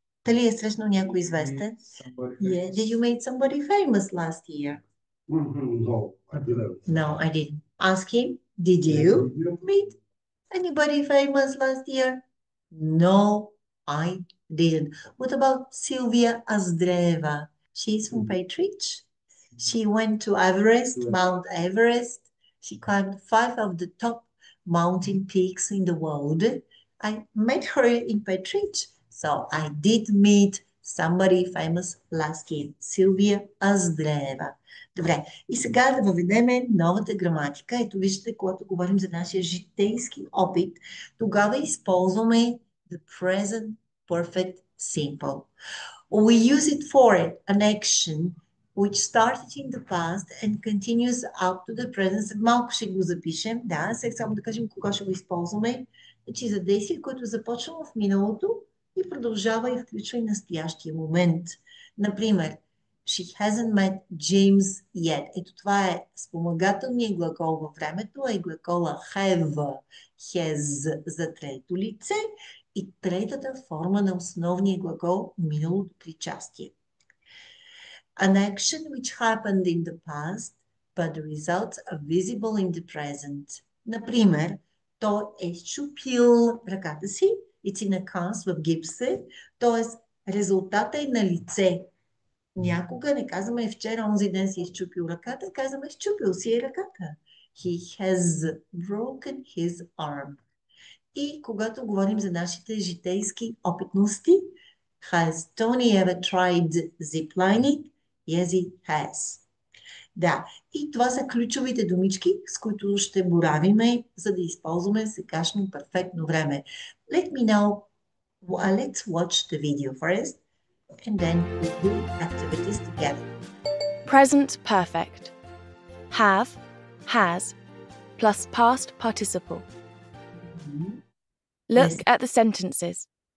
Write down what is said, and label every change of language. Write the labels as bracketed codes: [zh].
[bg] Дали е срещнал някой известен? [en] Yeah. Did you meet somebody famous last year? No, I didn't. No, I didn't. Ask him, did you meet anybody famous last year? No, I didn't. What about Sylvia Azdreva? She's from Petrich. She went to Everest, Mount Everest. She climbed 5 of the top mountain peaks in the world. I met her in Petrich, so I did meet somebody famous last year, Силвия Аздреева. [bg] Добре, и сега да въведем новата граматика. Ето виждате, когато говорим за нашия житейски опит, тогава използваме the present perfect simple. [en] We use it for an action which started in the past and continues up to the present. [bg] Малко ще го запишем. Да, сега само да кажем кога ще го използваме. Значи за действие, което започва в миналото и продължава и включва и настоящия момент. [en] Например, she hasn't met James yet. [bg] Ето това е спомагателният глагол във времето, а и глагола have, has за трето лице и третата форма на основния глагол миналото причастие. [en] An action which happened in the past, but the results are visible in the present. [bg] Например, той е счупил ръката си, [en] it's in a cast [bg] в гипса, т.е. резултата е на лице. Някога не казваме вчера, онзи ден си е счупил ръката, казваме счупил си е ръката. [en] He has broken his arm. [bg] И когато говорим за нашите житейски опитности, [en] has Tony ever tried ziplining? Yes, he has. [bg] Да, и това са ключовите думички, с които ще боравиме, за да използваме сегашно перфектно време. [en] Let's watch the video first, and then we do activities together. Present perfect. Have, has, plus past participle. Look Yes. at the sentences.